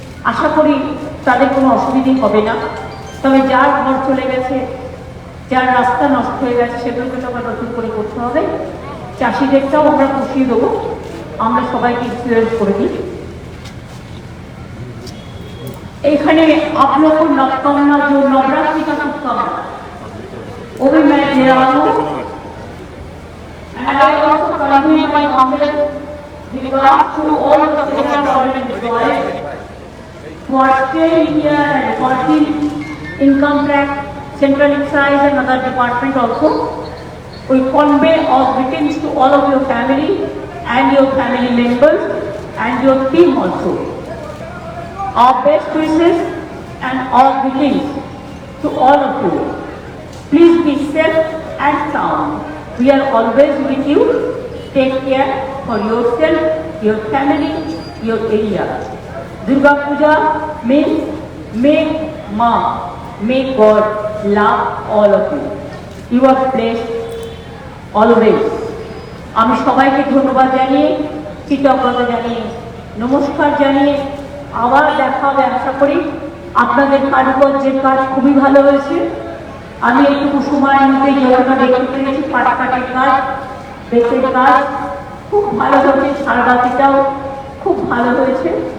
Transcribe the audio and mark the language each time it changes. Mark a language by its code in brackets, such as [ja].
[bn] আশা করি তাদের কোনো অসুবিধে হবে না। তবে যার ঘর চলে গেছে, যার রাস্তা নষ্ট হয়ে গেছে, সেগুলোকে তো আবার নতুন করে করতে হবে। চাষিদেরটাও আমরা পুষিয়ে দেবো, আমরা সবাইকে ইনফ্লুয়েন্স করে দিই। এখানে [hi] आप लोग को नवकामना जो नवरात्रि का शुभकामना वो भी मैं दे रहा हूँ। [en] And I also convey my humble regard to all the central government employees who are staying here and working income tax, central excise and other department also. We convey our greetings to all of your family and your family members and your team also. Our best wishes and our greetings to all of you. Please be safe and sound. We are always with you. Take care for yourself, your family, your area. Durga Puja means make Ma, may God love all of you. You are blessed always. [bn] আমি সবাইকে ধন্যবাদ জানিয়ে, কৃতজ্ঞতা জানিয়ে, নমস্কার জানিয়ে আবার দেখা হবে আশা করি। আপনাদের কারুকার্যের কাজ খুবই ভালো হয়েছে। আমি একটু সময়ের মধ্যে যতটা দেখতে পেরেছি, পাটাকাটির কাজ, বেতের কাজ খুব ভালো হয়েছে, সারবাতিটাও খুব ভালো হয়েছে।